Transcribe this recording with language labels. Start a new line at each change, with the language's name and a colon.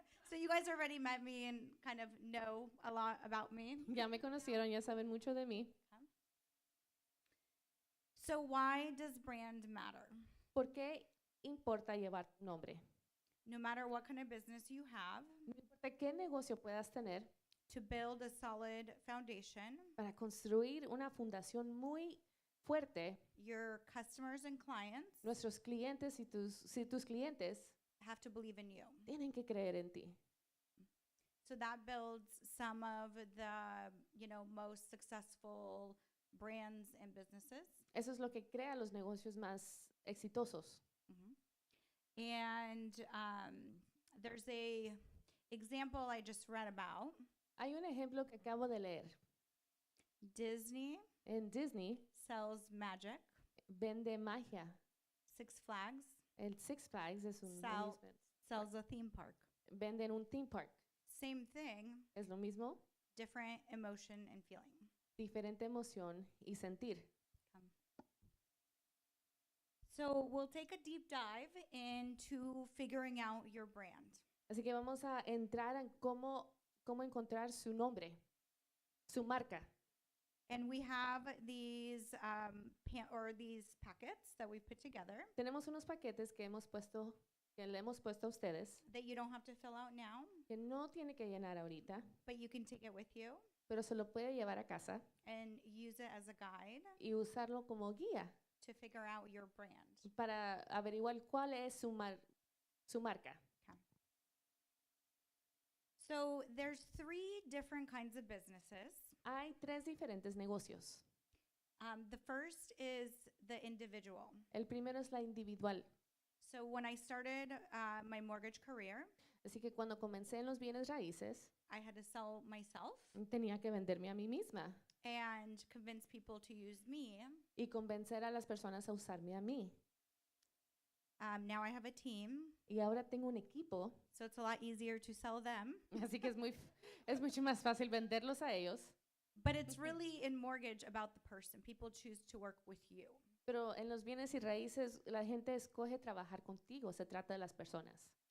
English: So you guys already met me and kind of know a lot about me.
Spanish: Ya me conocieron, ya saben mucho de mí.
English: So why does brand matter?
Spanish: ¿Por qué importa llevar tu nombre?
English: No matter what kind of business you have,
Spanish: No importa qué negocio puedas tener,
English: to build a solid foundation,
Spanish: para construir una fundación muy fuerte,
English: your customers and clients
Spanish: nuestros clientes y tus clientes
English: have to believe in you.
Spanish: tienen que creer en ti.
English: So that builds some of the, most successful brands and businesses.
Spanish: Eso es lo que crea los negocios más exitosos.
English: And there's a example I just read about.
Spanish: Hay un ejemplo que acabo de leer.
English: Disney
Spanish: En Disney
English: sells magic.
Spanish: vende magia.
English: Six Flags
Spanish: El Six Flags es un amusement.
English: sells a theme park.
Spanish: Venden un theme park.
English: Same thing,
Spanish: Es lo mismo,
English: different emotion and feeling.
Spanish: diferente emoción y sentir.
English: So we'll take a deep dive into figuring out your brand.
Spanish: Así que vamos a entrar en cómo encontrar su nombre, su marca.
English: And we have these these packets that we've put together
Spanish: Tenemos unos paquetes que le hemos puesto a ustedes,
English: that you don't have to fill out now,
Spanish: que no tiene que llenar ahorita,
English: but you can take it with you
Spanish: pero se lo puede llevar a casa
English: and use it as a guide
Spanish: y usarlo como guía
English: to figure out your brand.
Spanish: para averiguar cuál es su marca.
English: Okay. So there's 3 different kinds of businesses.
Spanish: Hay 3 diferentes negocios.
English: The first is the individual.
Spanish: El primero es la individual.
English: So when I started my mortgage career,
Spanish: Así que cuando comencé en los bienes raíces,
English: I had to sell myself
Spanish: tenía que venderme a mí misma
English: and convince people to use me.
Spanish: y convencer a las personas a usarme a mí.
English: Now I have a team,
Spanish: Y ahora tengo un equipo,
English: so it's a lot easier to sell them.
Spanish: así que es mucho más fácil venderlos a ellos.
English: But it's really in mortgage about the person. People choose to work with you.
Spanish: Pero en los bienes y raíces, la gente escoge trabajar contigo, se trata de las personas.